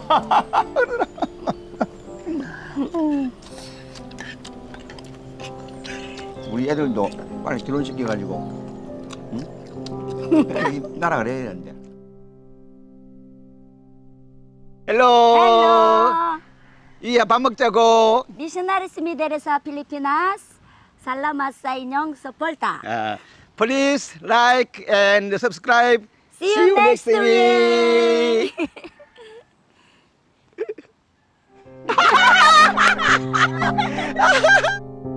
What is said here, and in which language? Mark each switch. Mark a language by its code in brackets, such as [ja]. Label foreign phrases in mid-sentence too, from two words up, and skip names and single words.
[ko] 우리 애들도 빨리 결혼시켜가지고, 응? 나라 그래야 되는데. 헬로. [en] Hello. [ko] 이야 밥 먹자고. [ceb] Missionaries Mideres sa Pilipinas. Salamat sa inyong suporta. [en] Please like and subscribe. See you next week.